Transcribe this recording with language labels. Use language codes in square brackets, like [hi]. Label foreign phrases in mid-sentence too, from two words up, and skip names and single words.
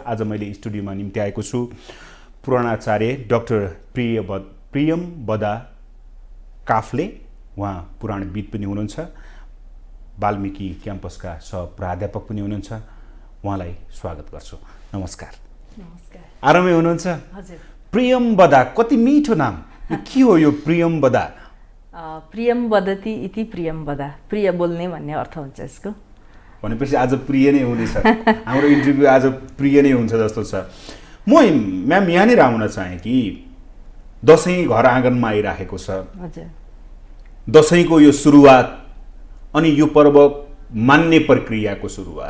[ne] आज मैले स्टुडियोमा निम्ति आएको छु पुराणाचार्य डाक्टर प्रियम बदा काफले। उहाँ पुराणविद पनि हुनुहुन्छ, वाल्मीकि क्याम्पसका सहप्राध्यापक पनि हुनुहुन्छ। उहाँलाई स्वागत गर्छु। नमस्कार। नमस्कार। आरामै हुनुहुन्छ? हजुर। प्रियम बदा, कति मिठो नाम। के हो यो प्रियम बदा? [sa] प्रियम वदति इति प्रियम वदा, [ne] प्रिय बोल्ने भन्ने अर्थ हुन्छ यसको। भनेपछि आज प्रिय नै हुनेछ। हाम्रो इन्टरभ्यू आज प्रिय नै हुन्छ जस्तो छ। म म्याम यहाँनिर आउन चाहेँ कि दशैं घर आँगनमा आइराखेको छ। हजुर। दशैंको यो सुरुवात अनि यो पर्व मान्ने प्रक्रियाको सुरुवात,